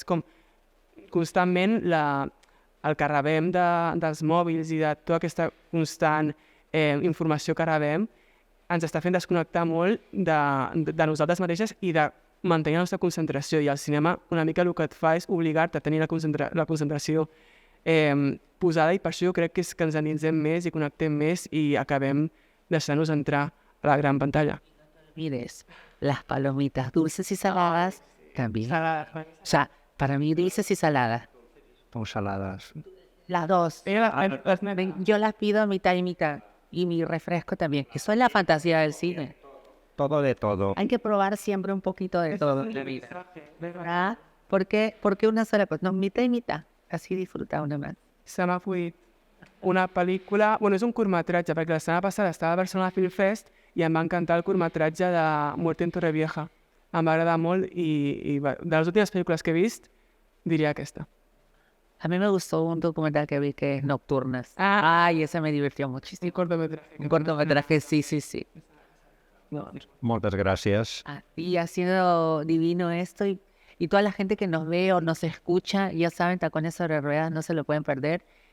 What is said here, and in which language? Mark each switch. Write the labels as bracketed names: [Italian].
[Catalan] És com constantment el que rebem dels mòbils i de tota aquesta constant informació que rebem ens està fent desconnectar molt de nosaltres mateixes i de mantenir la nostra concentració. I el cinema una mica el que et fa és obligar-te a tenir la concentració posada i per això jo crec que és que ens endinsem més i connectem més i acabem deixant-nos entrar a la gran pantalla. [Spanish] Mires, las palomitas dulces y saladas también. O sea, para mí dulces y saladas. O saladas. Las dos. Yo las pido mitad y mitad. Y mi refresco también. Eso es la fantasía del cine. Todo de todo. Hay que probar siempre un poquito de todo en la vida. ¿Verdad? ¿Por qué una sola cosa? No, mitad y mitad. Así disfruta una más. [Catalan] Se m'ha acudit una pel·lícula... Bueno, és un curtmetratge, perquè la setmana passada estava a Barcelona Film Fest i em va encantar el curtmetratge de Muerte en Torrevieja. Em va agradar molt i de les últimes pel·lícules que he vist, diria aquesta. [Spanish] A mí me gustó un documental que vi que es Nocturnas. Ay, ese me divirtió muchísimo. Un cortometraje. Un cortometraje, sí, sí, sí. [Catalan] Moltes gràcies. [Spanish] Y ha sido divino esto y toda la gente que nos ve o nos escucha, ya saben, Tacones sobre Ruedas, no se lo pueden perder.